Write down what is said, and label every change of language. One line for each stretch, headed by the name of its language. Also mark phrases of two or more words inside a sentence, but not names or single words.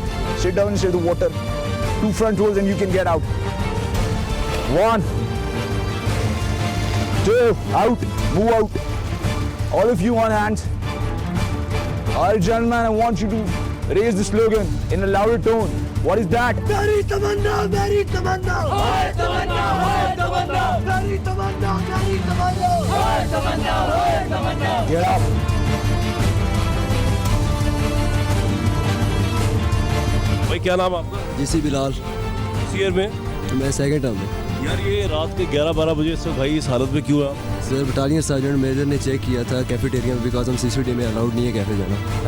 English: Sit down inside the water. 2 front rolls and you can get out. 1, 2, out, move out. All of you on hands. All gentlemen, I want you to raise the slogan in a louder tone. What is that? Very tamanna, very tamanna. Hoy tamanna, hoy tamanna. Very tamanna, very tamanna. Hoy tamanna, hoy tamanna. Get up.
Urdu: بھائی کیا نام آپکا? JC بلال. ایئر میں? میں
English: second term
Urdu: میں. یار یہ رات کے 11-12 بجے سے بھائی اس حالت میں کیوں ہے?
English: sir battalion sergeant major
Urdu: نے چیک کیا تھا کیفیٹیریا میں، بیکاز ہم CCTV میں الاؤڈ نہیں ہے کیفے جانا.